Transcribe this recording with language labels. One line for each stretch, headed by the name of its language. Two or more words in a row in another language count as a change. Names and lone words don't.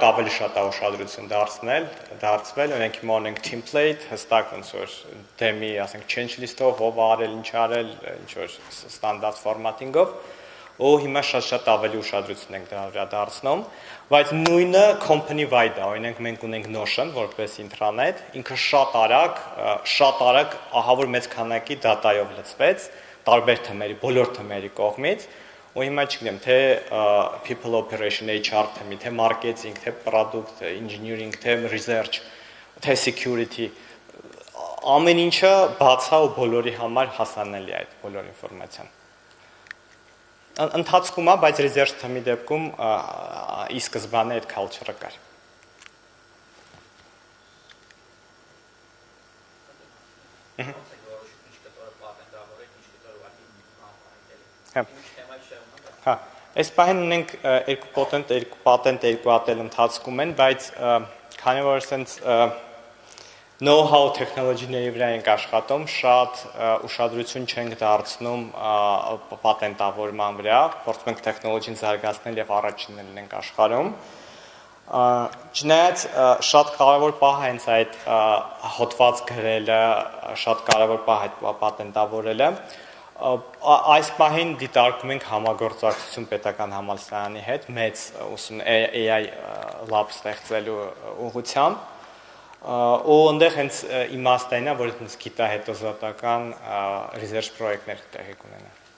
Armenian: ավելի շատ ուշադրություն դարձվել, օրինակ հիմա ունենք template, հստակ ոնց որ դեմի, ասենք
English: change list-
Armenian: ով, ով արել, ինչ արել, ինչ որ ստանդարտ formatting-ով, ու հիմա շատ ավելի ուշադրություն ենք դրա վրա դարձնում, բայց նույնը company-wide է, օրինակ մենք ունենք Notion որպես intranet, ինքը շատ արագ ահավոր մեծ քանակի դատայով լցվեց, տարբեր թեմերի, բոլոր թեմերի կողմից, ու հիմա չգիտեմ, թե
English: people operation HR
Armenian: թեմի, թե marketing, թե product, engineering, թե research, թե security, ամեն ինչը բաց է ու բոլորի համար հասանելի է այդ բոլոր ինֆորմացիան։ ընթացքում է, բայց research թեմի դեպքում ի սկզբանե այդ culture-ը կար։ Հա, այս պահին ունենք երկու պատենտ երկու ատել ընթացքում են, բայց քանի որ
English: sense know-how
Armenian: տեխնոլոգիների վրա ենք աշխատում, շատ ուշադրություն չենք դարձնում պատենտավորման վրա, փորձում ենք տեխնոլոգիան զարգացնել եւ առաջիններն ենք աշխարհում։ Չնայած շատ կարևոր պահ է հենց այդ հոդված գրելը, շատ կարևոր պահ է պատենտավորելը։ Այս պահին դիտարկում ենք համագործակցություն պետական համալսարանի հետ մեծ
English: AI lab
Armenian: ստեղծելու ուղղությամբ, ու այնտեղ հենց իմաստն է, որ հենց գիտահետազոտական research պրոյեկտներ տեղի կունենան։